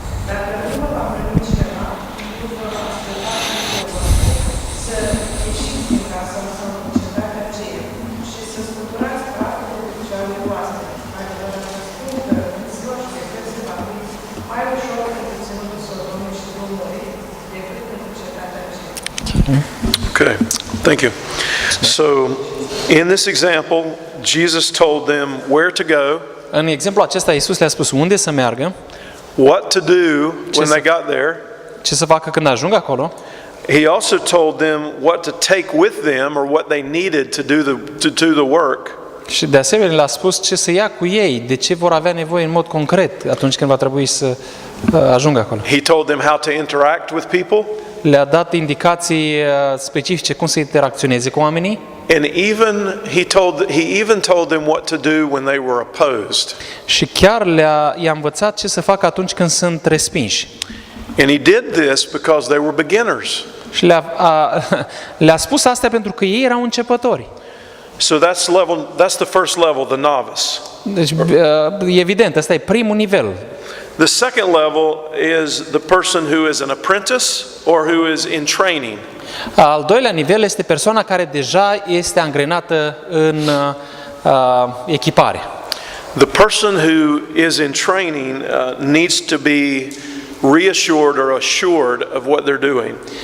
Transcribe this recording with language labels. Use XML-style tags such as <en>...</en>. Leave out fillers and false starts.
<ro>Dacă nu vă va primi cineva, nu vă va asculta să ieșiți din casa sau din cetatea aceea și să scuturați praful de picioarele voastre. Adevărat vă spun că în ziua judecății se va fi mai ușor pentru ținutul Sodomei și Gomorei decât pentru cetatea aceea.</ro> <en>Okay, thank you. So, in this example, Jesus told them where to go,</en> <ro>În exemplu acesta, Iisus le-a spus unde să meargă,</ro> <en>what to do when they got there.</en> <ro>ce să facă când ajung acolo.</ro> <en>He also told them what to take with them or what they needed to do the work.</en> <ro>Și de asemenea le-a spus ce să ia cu ei, de ce vor avea nevoie în mod concret atunci când va trebui să ajungă acolo.</ro> <en>He told them how to interact with people,</en> <ro>Le-a dat indicații specifice cum să interacționeze cu oamenii</ro> <en>and he even told them what to do when they were opposed.</en> <ro>și chiar i-a învățat ce să facă atunci când sunt respinși.</ro> <en>And he did this because they were beginners.</en> <ro>Și le-a spus asta pentru că ei erau începători.</ro> <en>So that's the first level, the novice.</en> <ro>Deci, e evident, ăsta e primul nivel.</ro> <en>The second level is the person who is an apprentice or who is in training.</en> <ro>Al doilea nivel este persoana care deja este angrenată în echipare.</ro> <en>The person who is in training needs to be reassured or assured of what they're doing.</en>